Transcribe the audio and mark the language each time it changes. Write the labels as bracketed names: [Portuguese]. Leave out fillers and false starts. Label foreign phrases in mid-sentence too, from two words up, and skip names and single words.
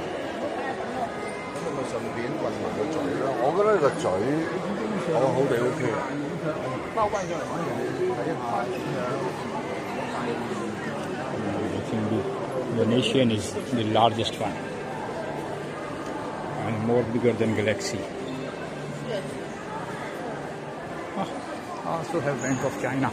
[Cantonese] 順便混埋個嘴咯，我覺得個嘴好好地 OK 啦。包翻上嚟睇下點樣。 [English] I think the Venetian is the largest one and more bigger than Galaxy. Also have Bank of China.